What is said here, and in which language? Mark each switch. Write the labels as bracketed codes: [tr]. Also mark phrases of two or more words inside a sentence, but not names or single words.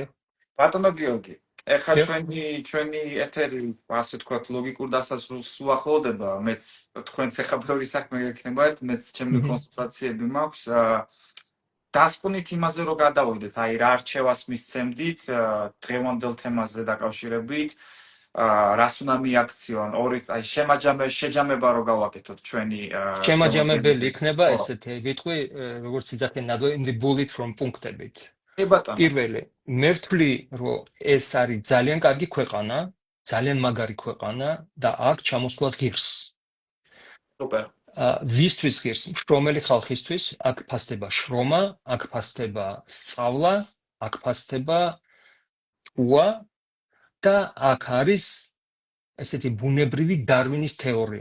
[ka] ბატონო გიორგი ეხლა ჩვენი ეთერი ასე თქვათ ლოგიკურ დასასრულს უახლოვდება მეც თქვენც ეხლა ბევრი საქმე გექნებათ მეც ჩემი კონსულტაციები მაქვს დასკვნით იმაზე რომ გადავიდეთ აი რა არჩევას მისცემდით დღევანდელ თემაზე დაკავშირებით რას უნდა მიაქციონ ორი აი შეჯამება რო გავაკეთოთ ჩვენი შემაჯამებელი იქნება ესეთი ვიტყვი როგორც იძახენ ნადო [en] in the bullet from [ka] პუნქტებით. პირველი მე ვთვლი რომ ეს არის ძალიან კარგი ქვეყანა, ძალიან მაგარი ქვეყანა და აქ ჩამოსვლა ღირს. სუპერ. ვისთვის ღირს? შრომელი ხალხისთვის, აქ ფასდება შრომა, აქ ფასდება სწავლა, აქ ფასდება ჭუა და აქ არის ესეთი ბუნებრივი დარვინის თეორია.